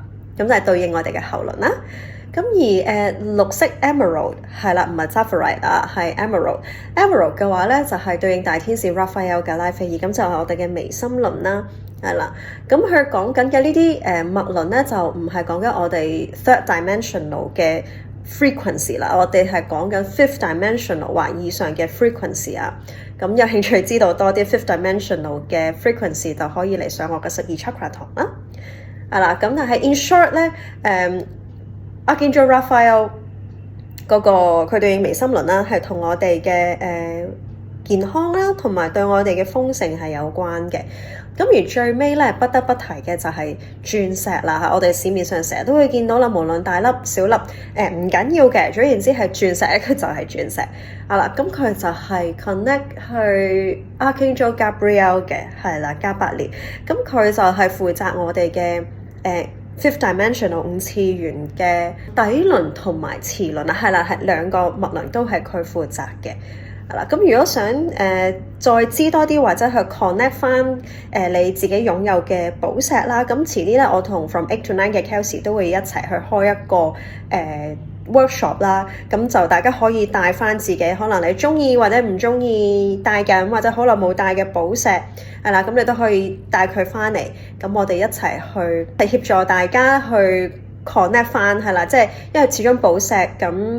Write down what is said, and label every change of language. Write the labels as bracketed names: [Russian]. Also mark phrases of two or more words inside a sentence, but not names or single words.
[Cantonese] 咁就係對應我哋嘅喉輪啦。咁而綠色 Emerald 係啦，唔係 Sapphire 啊，係 Emerald。Emerald 嘅話咧就係對應大天使 Raphael 嘅拉斐爾，咁就係我哋嘅眉心輪啦，係啦。咁佢講緊嘅呢啲脈輪咧，就唔係講緊我哋 [English] third dimensional [Cantonese] 嘅 frequency 啦，我哋係講緊 [English] fifth dimensional [Cantonese] 或以上嘅 frequency 啊。咁有興趣知道多啲 [English] fifth dimensional [Cantonese] 嘅 frequency 就可以嚟上我嘅12 chakra 堂啦。係啦，咁但係 [English] in short [Cantonese] 咧，Archangel Raphael 嗰個佢對應眉心輪啦，係同我哋嘅健康啦，同埋對我哋嘅豐盛係有關嘅。咁而最尾咧，不得不提嘅就係鑽石啦嚇，我哋市面上成日都會見到啦，無論大粒小粒，唔緊要嘅，總言之係鑽石，佢就係鑽石。係啦，咁佢就係 connect 去 Archangel Gabriel 嘅，係啦，加百列。咁佢就係負責我哋嘅 [English] fifth dimensional [Cantonese] 5 次元嘅底輪同埋臍輪啊，係啦，係兩個脈輪都係佢負責嘅。係啦，咁如果想再知多啲或者去 connect 翻你自己擁有嘅寶石啦，咁遲啲咧我同 From 8 to 9嘅 Kelsey 都會一齊去開一個workshop 啦，咁就大家可以帶翻自己可能你中意或者唔中意戴緊或者好耐冇戴嘅寶石，係啦，咁你都可以帶佢翻嚟，咁我哋一齊去協助大家去 connect 翻，係啦，即係因為始終寶石咁。